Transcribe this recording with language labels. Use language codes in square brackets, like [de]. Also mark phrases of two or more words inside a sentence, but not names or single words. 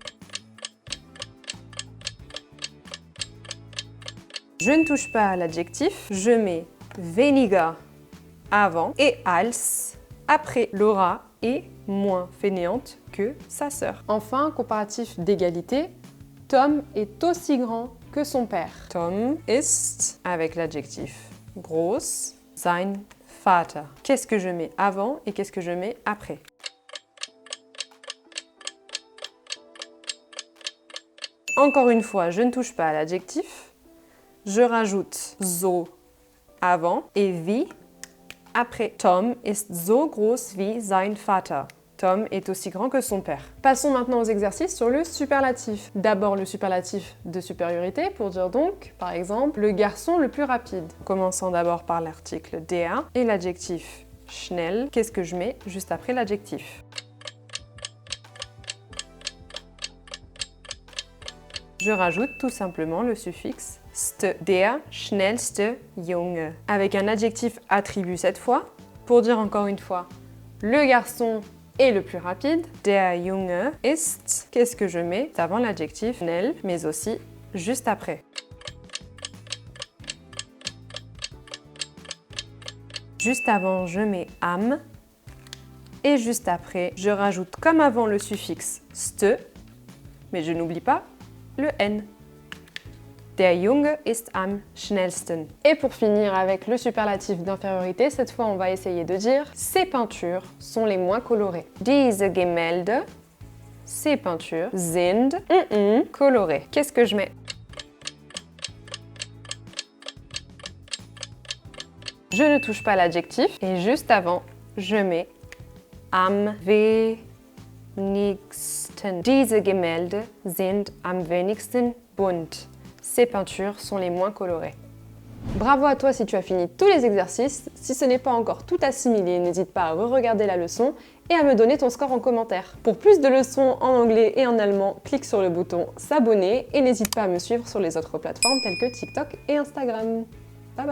[fr] Je ne touche pas à l'adjectif, je mets weniger avant et als après. Laura est moins fainéante que sa sœur. Enfin, comparatif d'égalité, Tom est aussi grand que son père. [de] Tom ist, [fr] avec l'adjectif [de] groß, sein Vater. [fr] Qu'est-ce que je mets avant et qu'est-ce que je mets après? Encore une fois, je ne touche pas à l'adjectif. Je rajoute so avant et wie après. [de] Tom ist so groß wie sein Vater. [fr] Tom est aussi grand que son père. Passons maintenant aux exercices sur le superlatif. D'abord le superlatif de supériorité pour dire donc, par exemple, le garçon le plus rapide. Commençons d'abord par l'article der et l'adjectif schnell. Qu'est-ce que je mets juste après l'adjectif? Je rajoute tout simplement le suffixe st, [de] der schnellste Junge, [fr] avec un adjectif attribut cette fois, pour dire encore une fois, le garçon est le plus rapide. [de] Der Junge ist, [fr] qu'est-ce que je mets avant l'adjectif schnell, mais aussi juste après. Juste avant, je mets am, et juste après, je rajoute comme avant le suffixe st, mais je n'oublie pas le N. [de] Der Junge ist am schnellsten. [fr] Et pour finir avec le superlatif d'infériorité, cette fois on va essayer de dire ces peintures sont les moins colorées. [de] Diese Gemälde, [fr] ces peintures, sind colorées. Qu'est-ce que je mets? Je ne touche pas l'adjectif et juste avant, je mets [de] am wenigsten. Diese Gemälde sind am wenigsten bunt. [fr] Ces peintures sont les moins colorées. Bravo à toi si tu as fini tous les exercices. Si ce n'est pas encore tout assimilé, n'hésite pas à re-regarder la leçon et à me donner ton score en commentaire. Pour plus de leçons en anglais et en allemand, clique sur le bouton s'abonner et n'hésite pas à me suivre sur les autres plateformes telles que TikTok et Instagram.